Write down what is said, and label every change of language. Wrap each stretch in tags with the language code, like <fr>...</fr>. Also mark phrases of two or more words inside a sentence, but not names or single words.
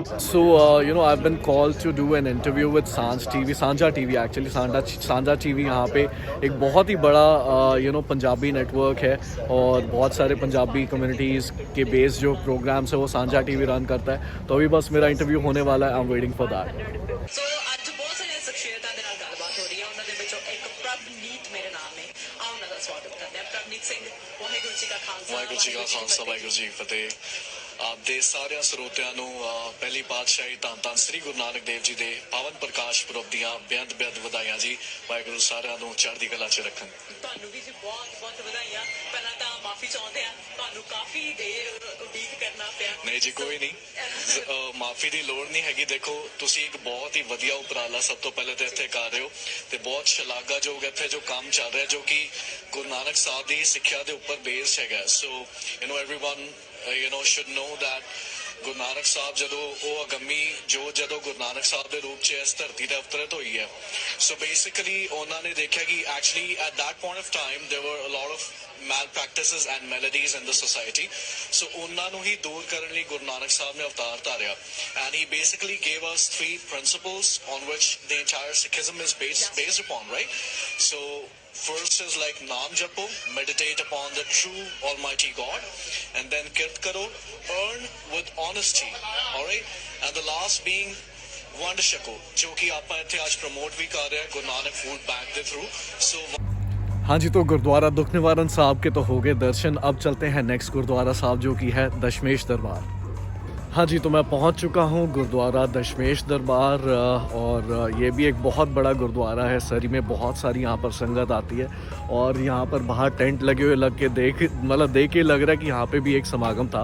<en>So, I've been called to do an interview with Sanja TV actually.</en> <hi>Sanja TV यहाँ पे एक बहुत ही बड़ा पंजाबी नेटवर्क है और बहुत सारे पंजाबी कम्युनिटीज़ के बेस जो प्रोग्राम्स है वो सांझा TV रन करता है. तो अभी बस मेरा इंटरव्यू होने वाला है.</hi> <en>I am waiting for that.</en> <pa>ਸੋ ਅੱਜ ਬਹੁਤ ਸਾਰੀਆਂ ਸ਼ਖਸੀਅਤਾਂ ਦੇ ਨਾਲ ਗੱਲਬਾਤ ਹੋ ਰਹੀ ਹੈ. ਉਹਨਾਂ ਦੇ ਵਿੱਚੋਂ ਇੱਕ ਪ੍ਰਭਨੀਤ ਮੇਰੇ ਨਾਮ ਨੇ. ਆਓ ਉਹਨਾਂ ਦਾ ਸਵਾਗਤ ਕਰਦੇ ਹਾਂ. ਪ੍ਰਭਨੀਤ ਸਿੰਘ, ਵਾਹਿਗੁਰੂ ਜੀ ਕਾ ਖਾਲਸਾ, ਵਾਹਿਗੁਰੂ ਜੀ ਕਾ ਖਾਲਸਾ, ਵਾਹਿਗੁਰੂ ਜੀ ਕੀ ਫਤਿਹ. ਆਪ ਦੇ ਸਾਰਿਆਂ ਸਰੋਤਿਆਂ ਨੂੰ ਪਹਿਲੀ ਪਾਤਸ਼ਾਹੀ ਧੰਨ ਧੰਨ ਸ੍ਰੀ ਗੁਰੂ ਨਾਨਕ ਦੇਵ ਜੀ ਦੇ ਪਾਵਨ ਪ੍ਰਕਾਸ਼ ਪੁਰਬ ਦੀਆਂ ਬੇਅੰਤ ਵਧਾਈਆਂ ਜੀ. ਵਾਹਿਗੁਰੂ ਸਾਰਿਆਂ ਨੂੰ ਚੜ੍ਹਦੀ ਕਲਾ 'ਚ ਰੱਖਣ. ਤੁਹਾਨੂੰ ਵੀ ਜੀ ਬਹੁਤ ਬਹੁਤ ਵਧਾਈਆਂ. ਪਹਿਲਾਂ ਤਾਂ ਮਾਫੀ ਚਾਹੁੰਦੇ ਹਾਂ, ਤੁਹਾਨੂੰ ਕਾਫੀ ਦੇਰ ਉਡੀਕ ਕਰਨਾ ਪਿਆ. ਨਹੀਂ ਜੀ, ਕੋਈ ਨਹੀਂ, ਮਾਫੀ ਦੀ ਲੋੜ ਨਹੀਂ ਹੈਗੀ. ਦੇਖੋ, ਤੁਸੀਂ ਇੱਕ ਬਹੁਤ ਹੀ ਵਧੀਆ ਉਪਰਾਲਾ ਸਭ ਤੋਂ ਪਹਿਲੇ ਤਾਂ ਇੱਥੇ ਕਰ ਰਹੇ ਹੋ ਤੇ ਬਹੁਤ ਸ਼ਲਾਘਾਯੋਗ ਇੱਥੇ ਜੋ ਕੰਮ ਚੱਲ ਰਿਹਾ ਜੋ ਕਿ ਗੁਰੂ ਨਾਨਕ ਸਾਹਿਬ ਦੀ ਸਿੱਖਿਆ ਦੇ ਉੱਪਰ ਬੇਸਡ ਹੈਗਾ. ਸੋ</pa> <en>everyone should know that</en> <pa>ਗੁਰੂ ਨਾਨਕ ਸਾਹਿਬ ਜਦੋਂ ਉਹ ਅਗੰਮੀ ਜਦੋਂ ਗੁਰੂ ਨਾਨਕ ਸਾਹਿਬ ਦੇ ਰੂਪ 'ਚ ਇਸ ਧਰਤੀ ਤੇ ਅਵਤਰਿਤ ਹੋਈ ਹੈ.</pa> <en>so basically</en> <pa>ਉਹਨਾਂ ਨੇ ਦੇਖਿਆ ਕਿ</pa> <en>actually at that point of time there were a lot of malpractices and melodies in the society.</en> <pa>So ਉਹਨਾਂ ਨੂੰ ਹੀ ਦੂਰ ਕਰਨ ਲਈ ਗੁਰੂ ਨਾਨਕ ਸਾਹਿਬ ਨੇ ਅਵਤਾਰ ਧਾਰਿਆ.</pa> <en>And he basically gave us 3 principles on which the entire Sikhism is based upon, right? So first is like</en> <pa>ਨਾਮ ਜਪੋ,</pa> <en>meditate upon the true Almighty God, and then</en> <pa>ਕਿਰਤ ਕਰੋ,</pa> <en>earn with honesty, alright? And the last being</en> <pa>ਵੰਡ ਛਕੋ, जो कि ਆਪਾਂ ਇੱਥੇ ਅੱਜ ਪ੍ਰਮੋਟ ਵੀ ਕਰ ਰਹੇ ਹਾਂ ਗੁਰੂ ਨਾਨਕ ਫੂਡ ਬੈਂਕ ਦੇ ਥਰੂ. So</pa> <hi>हाँ जी, तो गुरुद्वारा दुख निवारण साहब के तो हो गए दर्शन. अब चलते हैं नेक्स्ट गुरुद्वारा साहब जो कि है दशमेश दरबार. हाँ जी, तो मैं पहुंच चुका हूं गुरुद्वारा दशमेश दरबार और ये भी एक बहुत बड़ा गुरुद्वारा है. सरी में बहुत सारी यहाँ पर संगत आती है और यहाँ पर बाहर टेंट लगे हुए लग के देख के लग रहा है कि यहाँ पे भी एक समागम था.</hi>